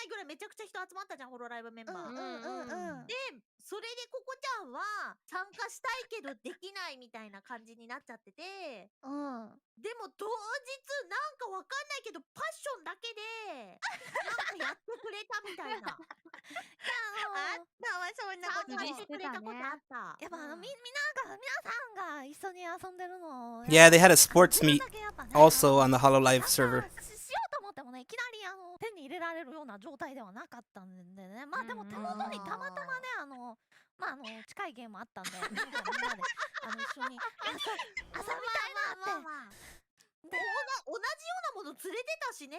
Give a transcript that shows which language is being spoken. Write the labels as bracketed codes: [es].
[ja] めちゃくちゃ人集まったじゃんホロライブメンバー。でそれでココちゃんは参加したいけどできないみたいな感じになっちゃってて、でも当日なんかわかんないけどパッションだけでなんかやってくれたみたいな。あったわそんなことしてくれたことあった。やっぱ皆さんが一緒に遊んでるの。 [en] Yeah, they had a sports meet also on the Hololive server. [ja] しようと思ってもねいきなり手に入れられるような状態ではなかったんでね。まあでも手元にたまたまね近いゲームあったんでみんなで一緒に遊びたいなって。同じようなもの連れてたしね。